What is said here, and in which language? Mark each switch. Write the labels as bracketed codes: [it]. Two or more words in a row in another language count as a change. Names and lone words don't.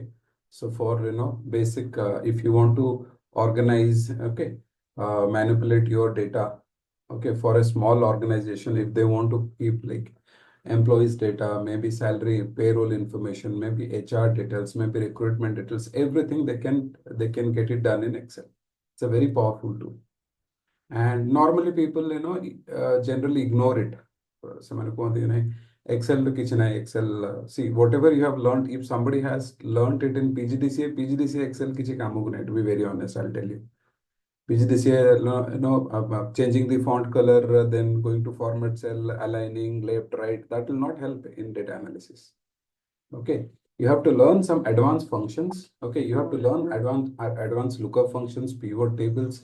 [en] So for, basic, if you want to organize, okay, manipulate your data, okay, for a small organization, if they want to keep like employees data, maybe salary, payroll information, maybe HR details, maybe recruitment details, everything they can get it done in Excel. It's a very powerful tool. And normally people, generally ignore it. [or] ସେମାନେ କୁହନ୍ତି ନାଇଁ Excel ରେ କିଛି ନାହିଁ [en] Excel, see whatever you have learned, if somebody has learned it in PGDCA Excel [or] କିଛି କାମକୁ ନାହିଁ, [en] to be very honest, I'll tell you. PGDCA, changing the font color, then going to format cell, aligning left, right, that will not help in data analysis. Okay, you have to learn some advanced functions. Okay, you have to learn advanced lookup functions, pivot tables.